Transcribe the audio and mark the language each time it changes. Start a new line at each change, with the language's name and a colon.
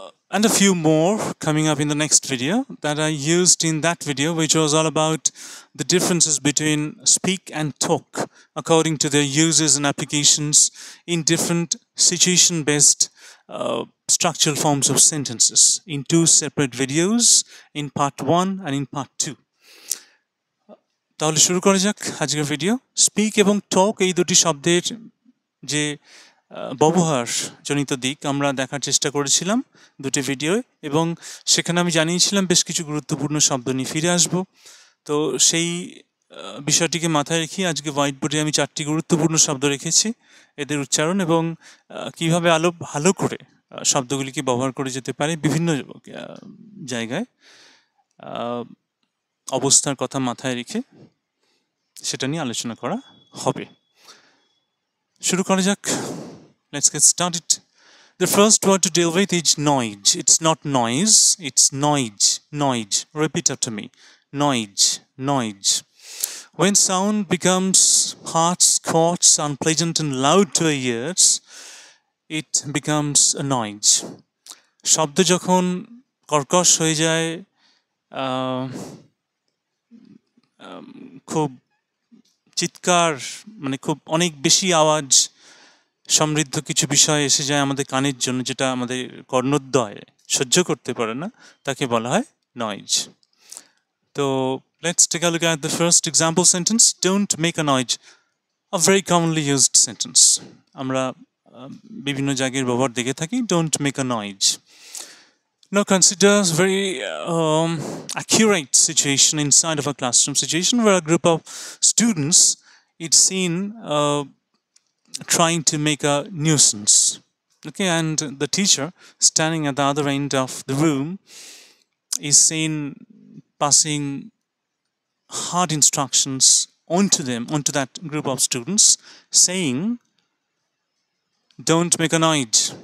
English: and a few more coming up in the next video that I used in that video, which was all about the differences between speak and talk according to their uses and applications in different situation-based structural forms of sentences in two separate videos, in part 1 and in part 2.
Bangla: তাহলে শুরু করা যাক আজকের video. Speak এবং টক এই দুটি শব্দের যে ব্যবহার জনিত দিক আমরা দেখার চেষ্টা করেছিলাম দুটি ভিডিওয়, এবং সেখানে আমি জানিয়েছিলাম বেশ কিছু গুরুত্বপূর্ণ শব্দ নিয়ে ফিরে আসব। তো সেই বিষয়টিকে মাথায় রেখে আজকে হোয়াইট বোর্ডে আমি 4টি গুরুত্বপূর্ণ শব্দ রেখেছি, এদের উচ্চারণ এবং কিভাবে ভালো করে শব্দগুলিকে ব্যবহার করে যেতে পারে বিভিন্ন জায়গায় অবস্থার কথা মাথায় রেখে সেটা নিয়ে আলোচনা করা হবে। শুরু করা যাক।
English: Let's get started. The first word to deal with is noise. It's not noise, it's noise. Noise. Repeat after me. Noise. Noise. When sound becomes harsh, scorch, unpleasant and loud to our ears, it becomes a noise.
Bangla: শব্দ যখন কর্কশ হয়ে যায়, খুব চিৎকার, মানে খুব অনেক বেশি আওয়াজ সমৃদ্ধ কিছু বিষয় এসে যায় আমাদের কানের জন্য, যেটা আমাদের কর্ণদ্বয় সহ্য করতে পারে না, তাকে বলা হয় নয়েজ।
English: তো let's take a look at the first example sentence. Don't make a noise. A very commonly used sentence.
Bangla: আমরা বিভিন্ন জায়গায় ব্যবহার দেখে থাকি,
English: don't make a noise. Now consider a very accurate situation inside of a classroom situation where a group of students is seen trying to make a nuisance. Okay, and the teacher standing at the other end of the room is seen passing hard instructions onto that group of students, saying, don't make a noise.